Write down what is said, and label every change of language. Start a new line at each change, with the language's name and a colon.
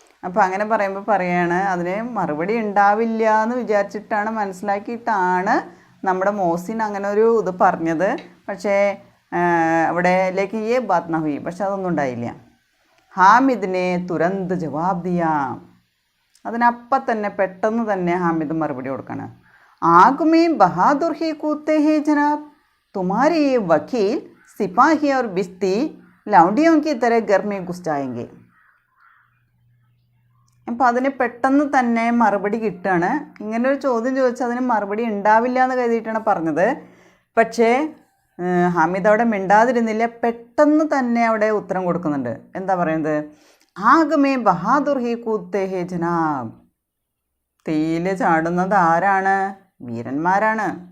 Malayalam: അപ്പോൾ അങ്ങനെ പറയുമ്പോൾ പറയാണ് അതിന് മറുപടി ഉണ്ടാവില്ല എന്ന് വിചാരിച്ചിട്ടാണ്, മനസ്സിലാക്കിയിട്ടാണ് നമ്മുടെ മോസിൻ അങ്ങനെ ഒരു ഇത് പറഞ്ഞത്. പക്ഷേ അവിടേലേക്ക്
Hindi: ഈ ബാത് നാ ഹുയി,
Malayalam: പക്ഷെ അതൊന്നും ഉണ്ടായില്ല. ഹാമിദിനെ
Hindi: തുരന്ത് ജവാബ് ദിയ,
Malayalam: അതിനപ്പം തന്നെ പെട്ടെന്ന് തന്നെ ഹാമിദ് മറുപടി കൊടുക്കണം.
Hindi: ആഗ് में बहादुर ही कूदते हैं जनाब, तुम्हारे ये वकील सिपाही और बिस्ती लौंडियों की तरह घर में घुस जाएंगे.
Malayalam: അപ്പോൾ അതിന് പെട്ടെന്ന് തന്നെ മറുപടി കിട്ടുകയാണ്. ഇങ്ങനൊരു ചോദ്യം ചോദിച്ചാൽ അതിന് മറുപടി ഉണ്ടാവില്ല എന്ന് കരുതിയിട്ടാണ് പറഞ്ഞത്. പക്ഷേ ഹാമിദ് അവിടെ മിണ്ടാതിരുന്നില്ല, പെട്ടെന്ന് തന്നെ അവിടെ ഉത്തരം കൊടുക്കുന്നുണ്ട്. എന്താ പറയുന്നത്,
Hindi: ആഗ് മേ ബഹാദുർ ഹി കൂത്തേ ഹേ ജനാബ്,
Malayalam: തീയിൽ ചാടുന്നത് ആരാണ്, വീരന്മാരാണ്.